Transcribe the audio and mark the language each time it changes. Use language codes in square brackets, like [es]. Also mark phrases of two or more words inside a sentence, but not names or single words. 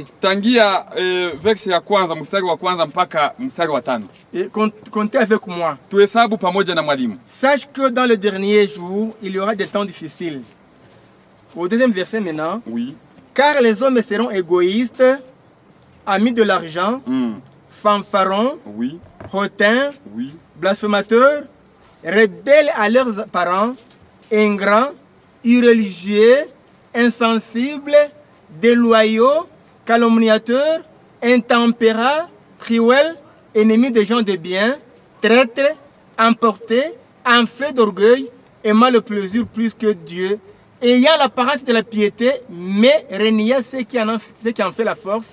[sw] Tangia verse ya kwanza, mstari wa kwanza mpaka mstari wa 5. [fr] Et comptez avec moi. [sw] Tuhesabu pamoja na mwalimu. [fr] Sache que dans le dernier jour, il y aura des temps difficiles. Au 2e verset maintenant. Oui. Car les hommes seront égoïstes, amis de l'argent, fanfarons, oui, hautains, oui, blasphémateurs, rebelles à leurs parents, ingrats, irréligieux, insensibles, déloyaux, calomniateurs, intempérants, cruels, ennemis des gens de bien, traîtres, emportés, enflés d'orgueil, aimant le plaisir plus que Dieu, ayant l'apparence de la piété, mais reniant ceux qui en fait la force.